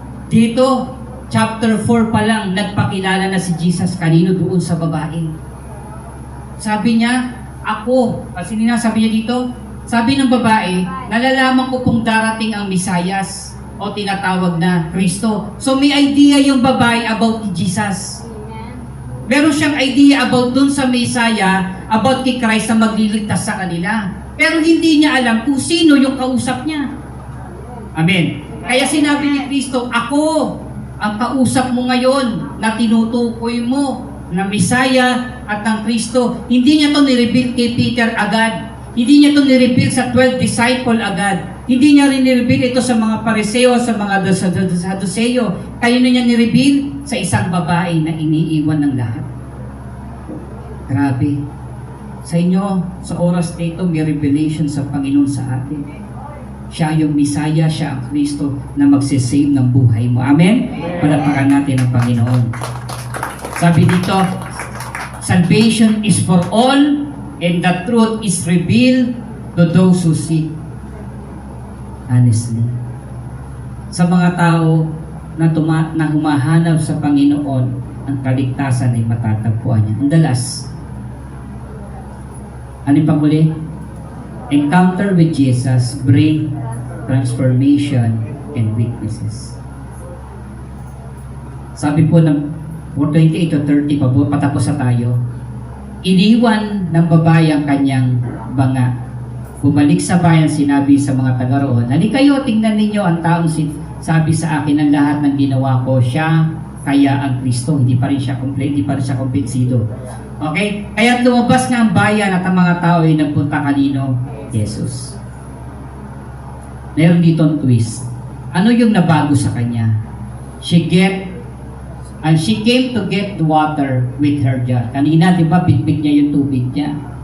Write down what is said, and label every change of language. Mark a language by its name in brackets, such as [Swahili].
[Filipino] Dito, chapter 4 pa lang, nagpakilala na si Jesus kanino doon sa babae. Sabi niya, ako. Kasi sabi niya dito, sabi ng babae, nalalaman ko pong darating ang Misayas o tinatawag na Kristo. So may idea yung babae about Jesus. Meron siyang idea about dun sa Messiah, about kay Christ na magliligtas sa kanila. Pero hindi niya alam kung sino yung kausap niya. Amen. Kaya sinabi ni Kristo, ako ang kausap mo ngayon na tinutukoy mo na Messiah at ng Kristo. Hindi niya to nireveal kay Peter agad. Hindi niya to nireveal sa 12 disciple agad. Hindi niya rin nireveal ito sa mga Pariseo, sa mga Saduceo. Kaya na niya nireveal sa isang babae na iniiwan ng lahat. Grabe. Sa inyo, sa oras na ito, may revelation sa Panginoon sa atin. Siya yung Messiah, siya ang Kristo na magsisave ng buhay mo. Amen? Palapakan natin ang Panginoon. Sabi dito, [English] salvation is for all and the truth is revealed to those who seek. Honestly. [Filipino] Sa mga tao na humahanap sa Panginoon, ang kaligtasan ay matatagpuan niya. Ang dalas. Ano yung panghuli? [English] Encounter with Jesus bring transformation and weaknesses. [Filipino] Sabi po ng 28 to 30, patapos na tayo. Iniwan ng babae ang kanyang banga. Bumalik sa bayan, sinabi sa mga taga roon, halika kayo, tingnan ninyo ang taong sabi sa akin ng lahat ng ginawa ko, siya kaya ang Kristo. Hindi pa rin siya kumpinsido. Okay? Kaya lumabas nga ang bayan at ang mga tao ay nagpunta kanino? Jesus. Meron dito ang twist. Ano yung nabago sa kanya? [English] She came to get the water with her jar. [Filipino] Kanina, di ba, bitbit niya yung tubig niya.